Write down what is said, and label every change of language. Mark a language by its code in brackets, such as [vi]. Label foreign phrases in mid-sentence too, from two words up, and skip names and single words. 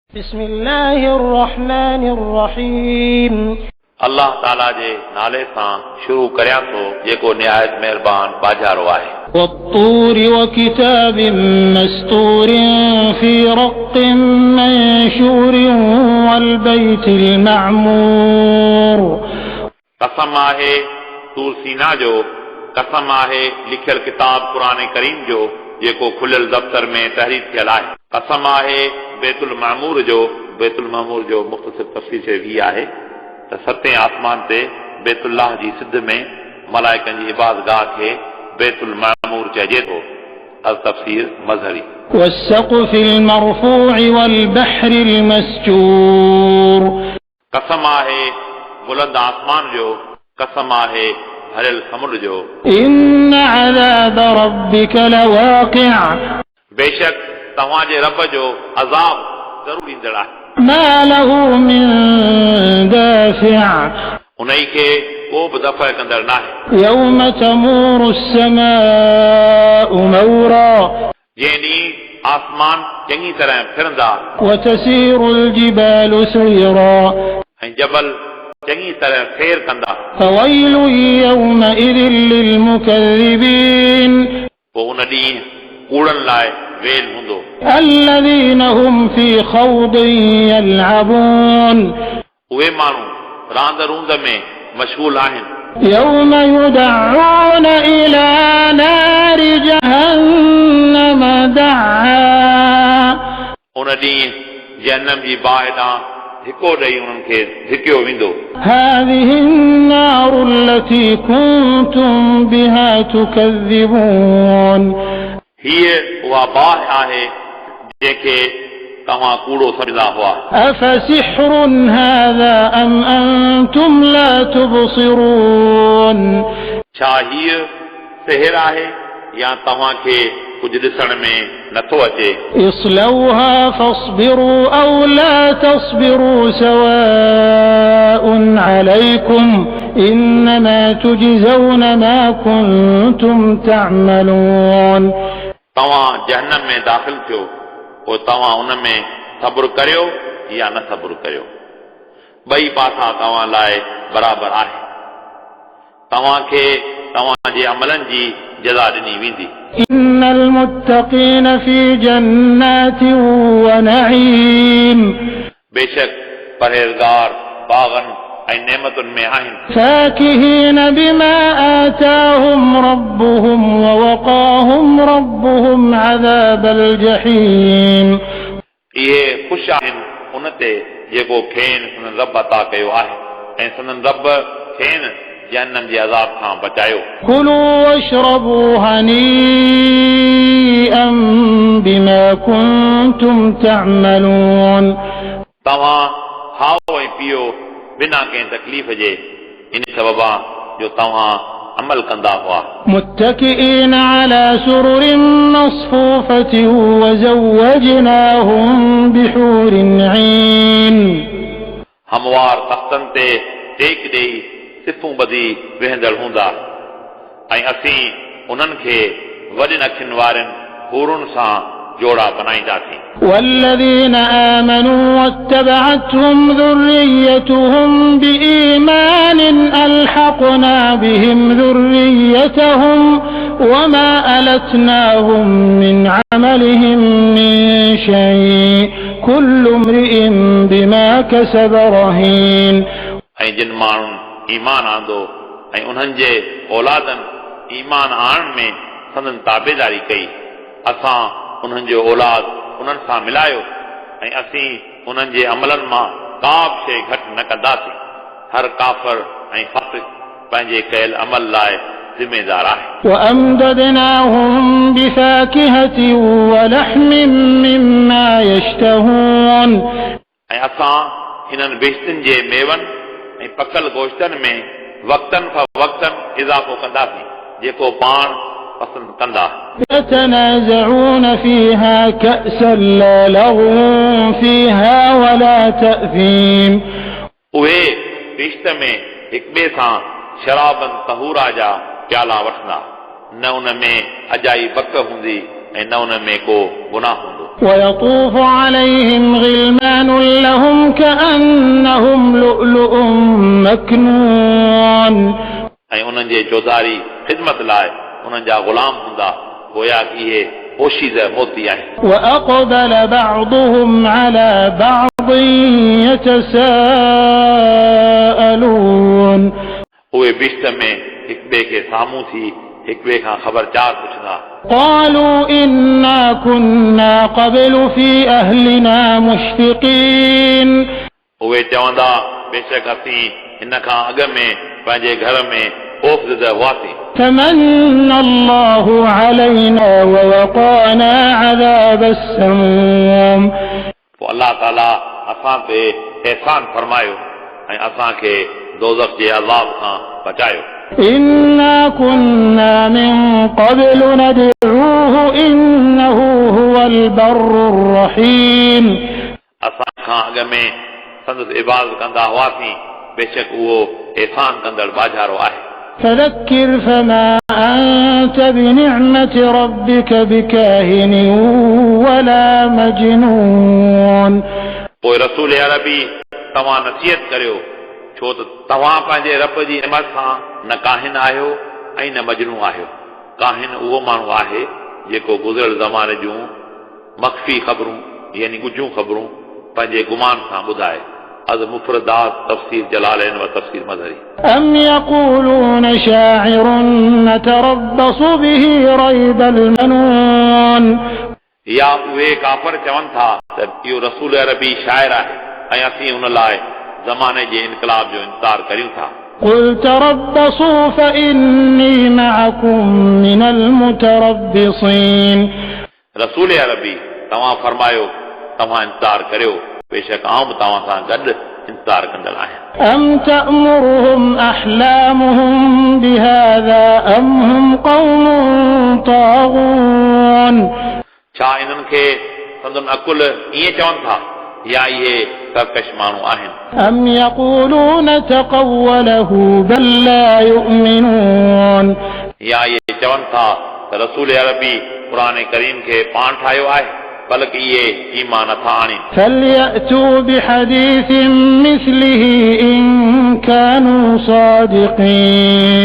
[ar] بسم الله الرحمن الرحيم [sd] अल्लाह ताला जे नाले सां शुरू करियां थो जेको निहायत महिरबान बाजारो आहे। [ar] والطور وكتاب مسطور في رق منشور والبيت المعمور [sd] कसम आहे तूर सीना जो, कसम आहे लिखियल किताब क़ुरान करीम जो जेको खुलियल दफ़्तर में तहरीर थियल आहे। कसम आहे बैतुल मामूर जो मुख़्तसर तफ़सीर चई आहे त सतें आसमान ते बैतुल्लाह जी सिध में मलाइकनि जी इबादतगाह खे बैतुल मामूर चइजे थो। अल तफ़सीर मज़हरी। [ar] والسقف المرفوع والبحر المسجور [sd] कसम आहे बुलंद आसमान जो, कसम आहे भरियल समुंड जो। [ar] إن عذاب ربك لواقع [sd] बेशक तव्हांजे रब जो अज़ाब ज़रूर ईंदड़ आहे। [ar] ما له من دافع [sd] उन्ही खे को बि दफ़ा कंदड़ नाहे। [ar] يوم تمور السماء مورا [sd] जंहिं ॾींहुं आसमान चङी तरह फिरंदा [ar] وتسير الجبال سيرا [sd] ऐं जबल चङी तरह फेर कंदा। [ar] فويل يومئذ للمكذبين [sd] पोइ उन ॾींहुं कूड़नि लाइ वेल हूंदो। [ar] الذين هم في خوض يلعبون [sd] उहे माण्हू रांद रूंद में मशगूल आहिनि। [ar] يوم يدعون إلى نار جهنم دعا [sd] उन ॾींहुं जहन्नम जी बाहि ॾांहुं धिको ॾेई उन्हनि खे धिकियो वेंदो। [ar] هذه النار التي كنتم بها تكذبون [sd] हीअ उहा बाहि आहे जंहिंखे तव्हां कूड़ो सम्झंदा हुआ। [ar] أفسحر هذا أم أنتم لا تبصرون [sd] छा हीअ सिहर आहे या तव्हांखे कुझु ॾिसण में नथो अचे। [ar] اصلوها فاصبروا أو لا تصبروا سواء عليكم إنما تجزون ما كنتم تعملون [sd] तव्हां जहन्नम में दाख़िल थियो पोइ तव्हां उन में सब्र करियो या न सब्र करियो, ॿई पासा तव्हां लाइ बराबरि आहे। तव्हांखे तव्हांजे अमलनि जी जज़ा ॾिनी वेंदी। [ar] إن المتقين في جنات ونعيم [sd] बेशक परहेज़गार बाग़नि ऐं नेमतुनि में आहिनि। [ar] فاكهين بما آتاهم ربهم ووقاهم ربهم عذاب الجحيم [sd] इहे ख़ुशि आहिनि उन ते जेको खेनि संदन रब अता कयो आहे ऐं संदन रब खेनि जहन्नम जे अज़ाब खां बचायो। [ar] كلوا واشربوا هنيئا بما كنتم تعملون [sd] तव्हां खाओ ऐं पियो बिना कंहिं तकलीफ़ जे इन सबबा जो तव्हां अमल कंदा हुआ। [ar] متكئين على سرر مصفوفة وزوجناهم بحور عين [sd] हमवार तख़्तनि ते टेक ॾेई सिफ़ूं ॿधी वेहंदड़ हूंदा ऐं असीं उन्हनि खे वॾियुनि अखियुनि वारनि हूरुनि सां जोड़ा बनाईंदासीं। [ar] والذين آمنوا واتبعتهم ذريتهم بإيمان ألحقنا بهم ذريتهم وما ألتناهم من عملهم من شيء كل امرئ بما كسب رهين [sd] ऐं जिन माण्हुनि ईमान आंदो ऐं उन्हनि जे औलादनि ईमान आणण में संदन ताबेदारी कई, असां उन्हनि जो औलाद उन्हनि सां मिलायो ऐं असीं उन्हनि जे अमलनि मां का बि शइ घटि न कंदासीं। हर काफ़िर ऐं फासिक पंहिंजे कयल अमल लाइ ज़िम्मेदार आहे। [ar] وأمددناهم بفاكهة ولحم مما يشتهون [sd] ऐं असां हिननि बेश्तियुनि जे मेवनि ऐं पकल गोश्तनि में वक़्तनि खां वक़्तनि इज़ाफ़ो कंदासीं जेको पाण पसंदि कंदा। [ar] يتنازعون فيها كأسا لا لغو فيها ولا تأثيم [sd] उहे बेश्त में हिक ॿिए सां शराबनि तहूरा जा प्याला वठंदा, न उन में अजाई बक हूंदी ऐं न उन में को गुनाह हूंदो। [ar] ويطوف عليهم غلمان كأنهم لؤلؤ مكنون [sd] ऐं उन्हनि जे चौधारी ख़िदमत लाइ उन्हनि जा ग़ुलाम हूंदा गोया कि इहे पोशीज़ मोती आहिनि [ar] وأقبل بعضهم على بعض يتساءلون [sd] उहे बिश्त में हिक ॿिए खे साम्हूं थी हिक ॿिए खां ख़बरचार पुछंदा [ar] قالوا إنا كنا قبل في أهلنا مشفقين [sd] उहे चवंदा बेशक असीं हिन खां अॻ में पंहिंजे घर में ख़ौफ़ज़दा हुआसीं [ar] فمن الله علينا ووقانا عذاب السموم [sd] पोइ अलाह ताला असां ते एहसान फरमायो ऐं असांखे दोज़ख जे अज़ाब खां बचायो [ar] إنا كنا من قبل ندعوه إنه هو البر الرحيم [sd] असां खां अॻ में संदसि इबादत कंदा हुआसीं बेशक उहो एहसान कंदड़ बाजारो आहे [ar] فذكر فما أنت بنعمة ربك بكاهن ولا مجنون [sd] पोइ रसूल अरबी तव्हां नसीहत करियो छो त तव्हां पंहिंजे रब जी नेमत सां न काहिन आहियो ऐं न मजनू आहियो काहिन उहो माण्हू आहे जेको गुज़िरियल ज़माने जूं मख़फ़ी ख़बरूं यानी ॻुझूं ख़बरूं पंहिंजे गुमान सां ॿुधाए अज़ मुफ़रदात तफ़सीर जलालैन व तफ़सीर मज़हरी [ar] أم يقولون شاعر نتربص به ريب المنون [sd] या उहे काफ़र चवनि था त इहो रसूल अरबी शाइर आहे ऐं असीं हुन लाइ ज़माने जे इनक़लाब जो इंतज़ार करियूं था [ar] قل تربصوا فإني معكم من المتربصين [sd] रसूल अरबी तव्हां फरमायो तव्हां इंतज़ार करियो बेशक आऊं बि तव्हां सां गॾु इंतज़ार कंदड़ आहियां [ar] أم تأمرهم أحلامهم بهذا أم هم قوم طاغون [sd] छा इन्हनि खे संदन अकुल ईअं चवनि था या इहे सरकश माण्हू आहिनि [ar] أم يقولون تقوله بل لا يؤمنون [sd] या इहे चवनि था त रसूल अरबी क़ुरान करीम खे पाण ठाहियो आहे बल्कि इहे ईमान नथा आणीनि [ar] فليأتوا بحديث مثله إن كانوا صادقين